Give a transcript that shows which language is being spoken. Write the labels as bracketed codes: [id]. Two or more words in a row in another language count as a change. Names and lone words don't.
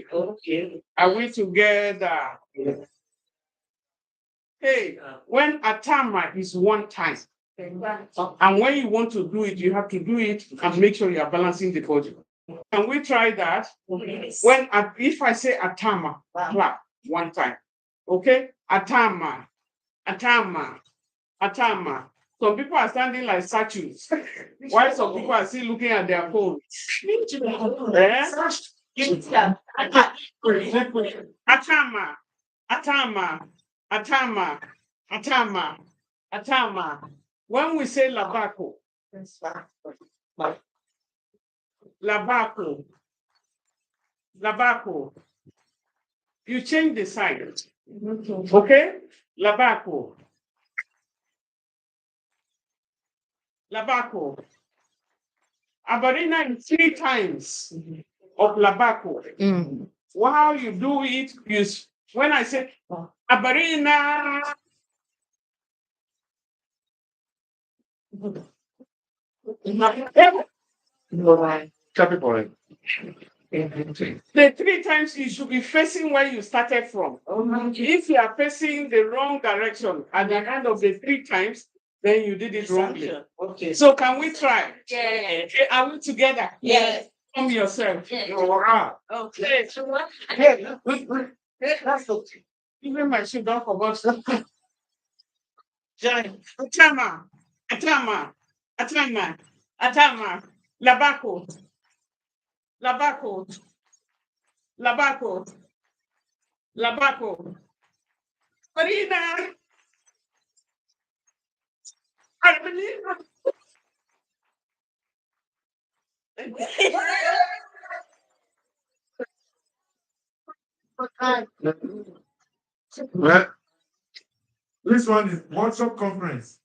[en] Okay. Are we together? Yeah. Hey, when atama is one time, and when you want to do it, you have to do it and make sure you are balancing the body. Can we try that? Yes. If I say atama, clap one time. Okay? Atama, atama, atama. Some people are standing like statues, while some people are still looking at their phone. Atama, atama, atama, atama, atama. When we say labako, labako, labako, you change the side. Okay? Labako. Labako. Abarina is 3 times of labako. While you do it, when I say Abarina, the 3 times you should be facing where you started from. If you are facing the wrong direction at the end of the 3 times, then you did it wrongly. Okay. So can we try? Yeah. Okay, are we together? Yes. Come yourself. Yeah. Okay. So what? That's okay. Even my shoe don't forget. Atama, atama, atama, atama, labako, labako, labako, labako. Marina. Well, this one is WhatsApp conference.